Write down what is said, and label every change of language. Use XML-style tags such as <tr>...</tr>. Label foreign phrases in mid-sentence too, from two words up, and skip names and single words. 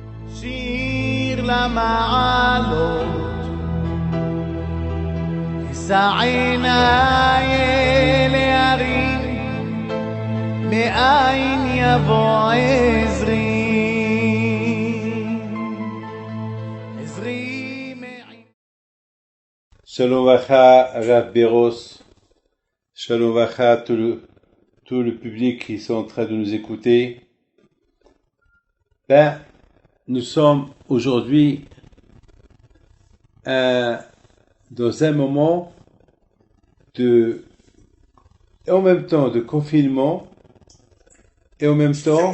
<he>שיר למעלות, אשא עיניי אל ההרים, מאין יבוא עזרי. שלום וברכה,</he> <fr>Rav Beros,</fr> <he>שלום וברכה,</he> <fr>tout le public qui sont en train de nous écouter. Nous sommes aujourd'hui dans un moment en même temps de confinement et en même temps,</fr>